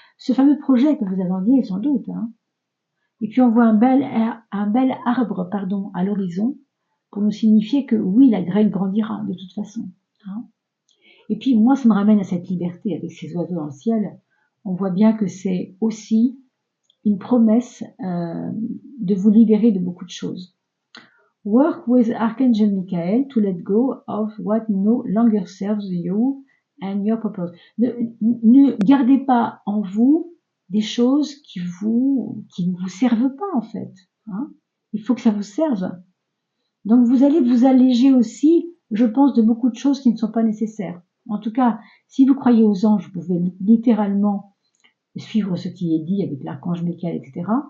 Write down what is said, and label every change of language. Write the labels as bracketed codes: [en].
[fr] Ce fameux projet que vous attendiez sans doute. Hein. Et puis on voit un bel arbre à l'horizon pour nous signifier que oui, la graine grandira de toute façon. Hein. Et puis moi, ça me ramène à cette liberté avec ces oiseaux dans le ciel. On voit bien que c'est aussi une promesse de vous libérer de beaucoup de choses. [en] Work with Archangel Michael to let go of what no longer serves you and your purpose. [fr] Ne gardez pas en vous des choses qui ne vous servent pas en fait. Hein. Il faut que ça vous serve. Donc vous allez vous alléger aussi, je pense, de beaucoup de choses qui ne sont pas nécessaires. En tout cas, si vous croyez aux anges, vous pouvez littéralement suivre ce qui est dit avec l'archange Michael, etc.